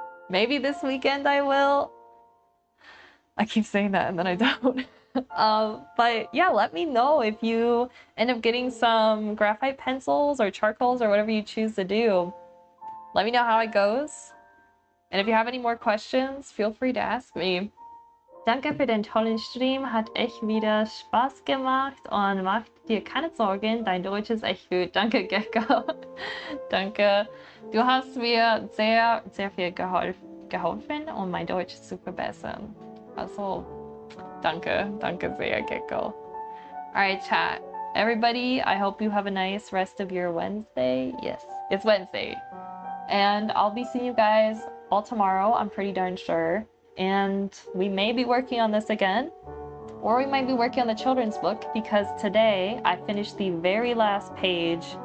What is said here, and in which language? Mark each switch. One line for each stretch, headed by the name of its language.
English: Maybe this weekend I will. I keep saying that and then I don't. But yeah, let me know if you end up getting some graphite pencils or charcoals or whatever you choose to do. Let me know how it goes. And if you have any more questions, feel free to ask me.
German: Danke für den tollen Stream, hat echt wieder Spaß gemacht und mach dir keine Sorgen, dein Deutsch ist echt gut. Danke, Gecko. Danke. Du hast mir sehr, sehr viel geholfen, um mein Deutsch zu verbessern. Also, danke sehr, Gecko.
English: Alright, chat. Everybody, I hope you have a nice rest of your Wednesday. Yes, it's Wednesday. And I'll be seeing you guys all tomorrow, I'm pretty darn sure. And we may be working on this again, or we might be working on the children's book, because today I finished the very last page